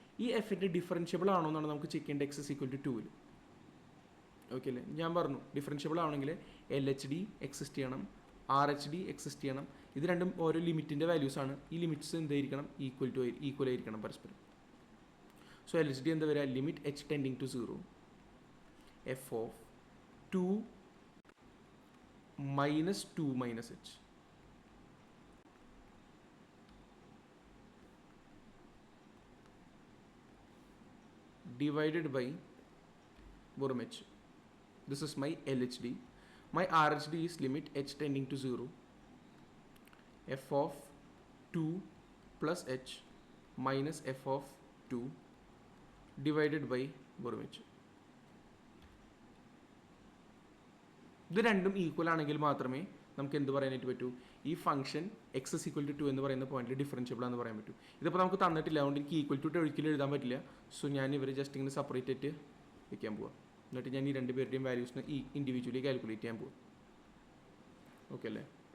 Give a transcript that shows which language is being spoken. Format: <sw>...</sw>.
<ml>ഈ എഫിൻ്റെ ഡിഫറൻഷ്യബിൾ ആണോ എന്നാണ് നമുക്ക് ചെക്ക് ചെയ്യേണ്ടത് x = 2. ഓക്കെ അല്ലേ? ഞാൻ പറഞ്ഞു ഡിഫറൻഷ്യബിൾ ആണെങ്കിൽ LHD എക്സിസ്റ്റ് ചെയ്യണം, RHD എക്സിസ്റ്റ് ചെയ്യണം. ഇത് രണ്ടും ഓരോ ലിമിറ്റിൻ്റെ വാല്യൂസ് ആണ്. ഈ ലിമിറ്റ്സ് എന്തായിരിക്കണം? ഈക്വൽ ആയിരിക്കണം പരസ്പരം. സോ LHD എന്താ വരിക?</ml> <en>Limit h tending to 0 f(2 - 2 - h) divided by h. This is my LHD. My RHD is limit h tending to 0 f(2 + h minus f(2) divided by h.</en> <ml>ഇത് രണ്ടും equal ആണെങ്കിൽ മാത്രമേ നമുക്ക് എന്ത് പറയാനായിട്ട് പറ്റൂ? ഈ ഫംഗ്ഷൻ x = 2 എന്ന് പറയുന്ന പോയിന്റിൽ ഡിഫറൻഷ്യബിൾ ആണെന്ന് പറയാൻ പറ്റൂ. ഇതിപ്പോൾ നമുക്ക് തന്നിട്ടില്ല, അതുകൊണ്ട് എനിക്ക് = ഒരിക്കലും എഴുതാൻ പറ്റില്ല. സോ ഞാൻ ഇവരെ ജസ്റ്റ് ഇങ്ങനെ സെപ്പറേറ്റ് ആയിട്ട് വയ്ക്കാൻ പോവാം. എന്നിട്ട് ഞാൻ ഈ രണ്ട് പേരുടെയും വാല്യൂസിനെ ഇൻഡിവിജ്വലി കാൽക്കുലേറ്റ് ചെയ്യാൻ പോകും. ഓക്കെ അല്ലേ?</ml>